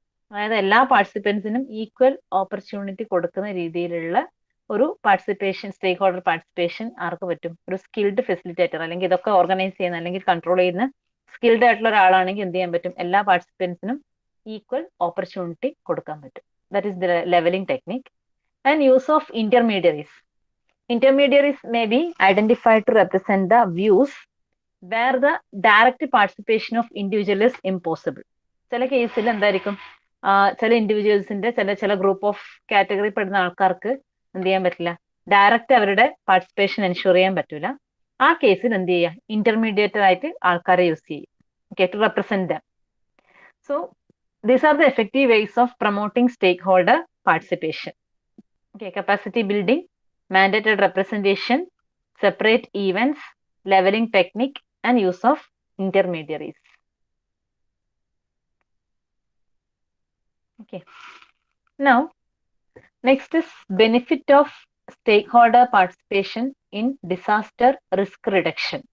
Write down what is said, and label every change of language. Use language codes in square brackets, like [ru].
[ml] അതായത് എല്ലാ പാർട്ടിസിപ്പൻസിനും equal opportunity കൊടുക്കുന്ന രീതിയിലുള്ള ഒരു പാർട്ടിസിപ്പേഷൻ, സ്റ്റേക്ക് ഹോൾഡർ പാർട്ടിസിപ്പേഷൻ ആർക്ക് പറ്റും, ഒരു സ്കിൽഡ് ഫെസിലിറ്റേറ്റർ അല്ലെങ്കിൽ ഇതൊക്കെ ഓർഗനൈസ് ചെയ്യുന്ന അല്ലെങ്കിൽ കൺട്രോൾ ചെയ്യുന്ന സ്കിൽഡ് ആയിട്ടുള്ള ഒരാളാണെങ്കിൽ എന്ത് ചെയ്യാൻ പറ്റും, എല്ലാ പാർട്ടിസിപ്പൻസിനും ഈക്വൽ ഓപ്പർച്യൂണിറ്റി കൊടുക്കാൻ പറ്റും. [en] That is the levelling technique. And use of intermediaries. Intermediaries may be identified to represent the views where the direct participation of individual is impossible. [ml] ചില കേസിൽ എന്തായിരിക്കും, ചില ഇൻഡിവിജ്വൽസിന്റെ ചില ഗ്രൂപ്പ് ഓഫ് കാറ്റഗറി പെടുന്ന ആൾക്കാർക്ക് എന്ത് ചെയ്യാൻ പറ്റില്ല, ഡയറക്റ്റ് അവരുടെ പാർട്ടിസിപ്പേഷൻ എൻഷുർ ചെയ്യാൻ പറ്റില്ല. ആ കേസിൽ എന്ത് ചെയ്യുക, ഇന്റർമീഡിയറ്റ് ആയിട്ട് ആൾക്കാരെ യൂസ് ചെയ്യും, okay, [en] To represent them. So these are the effective ways of promoting stakeholder participation. Okay, capacity building, mandated representation, separate events, leveling technique, and use of intermediaries. Okay. Now, next is benefit of stakeholder participation in disaster risk reduction.